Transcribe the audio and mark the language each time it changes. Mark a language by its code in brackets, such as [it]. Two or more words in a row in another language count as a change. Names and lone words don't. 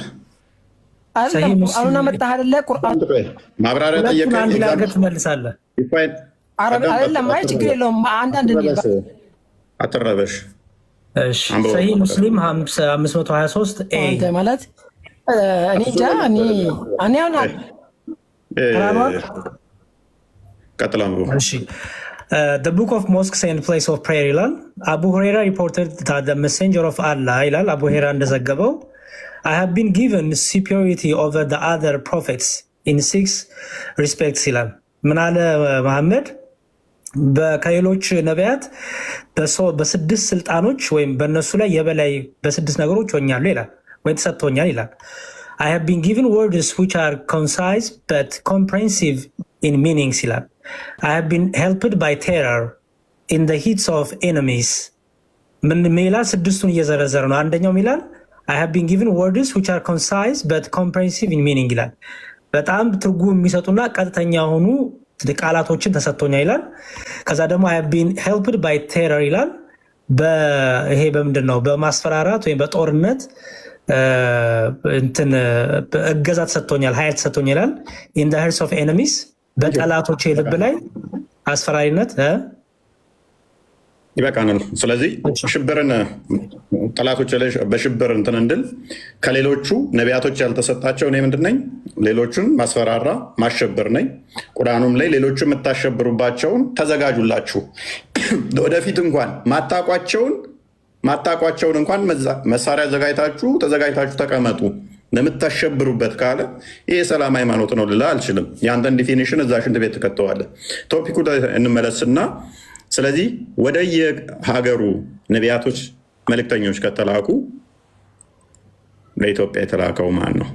[am] ቁርአኑን አመጣህ አይደለ? ቁርአን ማብራሪያ ጠየቀኝ። አንድ ላገር ትመልሳለህ። አይደለም አይ ችግር የለውም። አንዳንድ አትረበሽ። እሺ ሰሂህ ሙስሊም 523 ኤ ማለት እኔ እንጃ እኔ [en] The book of mosques and place of prayer ይላል። አቡ ሁሬራ reported that the messenger of Allah ይላል። [am] አቡ ሁሬራ እንደዘገበው [en] I have been given superiority over the other prophets in 6 respects ይላል። [am] ምን አለ መሐመድ? ከሌሎች ነቢያት በስድስት ስልጣኖች ወይም በእነሱ ላይ የበላይ በስድስት ነገሮች ሆኛለሁ ይላል፣ ወይም ተሰጥቶኛል ይላል። [en] I have been given words which are concise but comprehensive in meanings [am] ይላል። [en] I have been helped by terror in the heats of enemies። [am] ምን ይላል? ስድስቱን እየዘረዘረ ነው። አንደኛው ይላል [en] I have been given words which are concise but comprehensive in meaning [am] ይላል። በጣም ትርጉም የሚሰጡና ቀጥተኛ የሆኑ ቃላቶችን ተሰጥቶኛል ይላል። ከዛ ደግሞ [en] I have been helped by terror [am] ይላል። ይሄ በምንድን ነው? በማስፈራራት ወይም በጦርነት እገዛ ተሰጥቶኛል፣ ኃይል ተሰጥቶኛል ይላል። [en] in the hearts of enemies [am] በጠላቶች ልብ ላይ አስፈራሪነት ይበቃናል። ስለዚህ ሽብርን ጠላቶች ላይ በሽብር እንትን እንድል ከሌሎቹ ነቢያቶች ያልተሰጣቸው እኔ ምንድን ነኝ? ሌሎቹን ማስፈራራ ማሸበር ነኝ። ቁርአኑም ላይ ሌሎቹ የምታሸብሩባቸውን ተዘጋጁላችሁ፣ ወደፊት እንኳን ማታቋቸውን ማታቋቸውን እንኳን መሳሪያ ተዘጋጅታችሁ ተቀመጡ ለምታሸብሩበት ካለ ይህ የሰላም ሃይማኖት ነው ልላ አልችልም። የአንተን ዲፊኒሽን እዛ ሽንት ቤት ትከተዋለህ። ቶፒኩ እንመለስና ስለዚህ ወደ የሀገሩ ነቢያቶች መልእክተኞች ከተላኩ ለኢትዮጵያ የተላከው ማን ነው?